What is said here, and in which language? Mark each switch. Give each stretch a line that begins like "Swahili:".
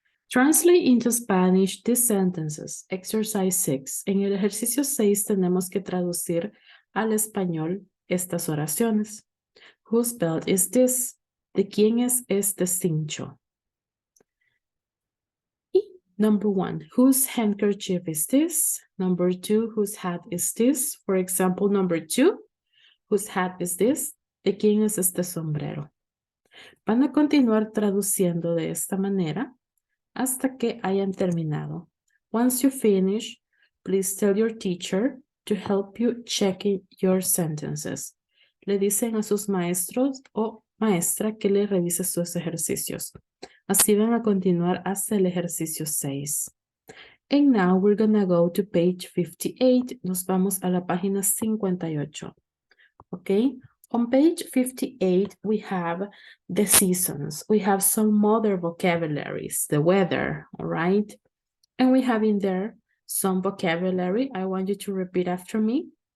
English: Translate into Spanish these sentences. Exercise 6.
Spanish: En el ejercicio 6 tenemos que traducir al español estas oraciones.
English: Whose belt is this?
Spanish: ¿De quién es este cincho?
English: Y number 1, whose handkerchief is this? Number 2, whose hat is this? For example, number 2, whose hat is this?
Spanish: ¿De quién es este sombrero? Van a continuar traduciendo de esta manera hasta que hayan terminado.
English: Once you finish, please tell your teacher to help you checking your sentences.
Spanish: Le dicen a sus maestros o maestra que le revise sus ejercicios. Así van a continuar hasta el ejercicio 6.
English: And now we're gonna go to page 58.
Spanish: Nos vamos a la página 58.
English: Okay? On page 58, we have the seasons. We have some other vocabularies, the weather, all right? And we have in there some vocabulary. I want you to repeat after me.